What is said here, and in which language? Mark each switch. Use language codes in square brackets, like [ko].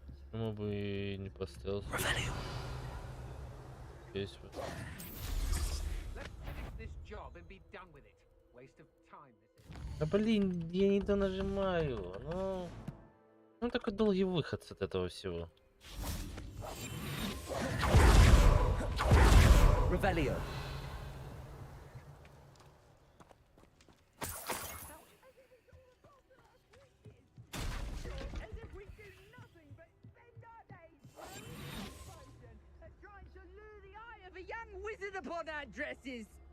[ru] Почему бы и не поставил? [en] Revelio. [ru] Здесь вот. [en] Let's finish this job and be done with it. Waste of time this is. [ru] Да блин, я не то нажимаю. Ну такой долгий выход от этого всего. [en] Revelio. As if we do nothing but spend our days trying to lure the eye of a young wizard upon our dresses.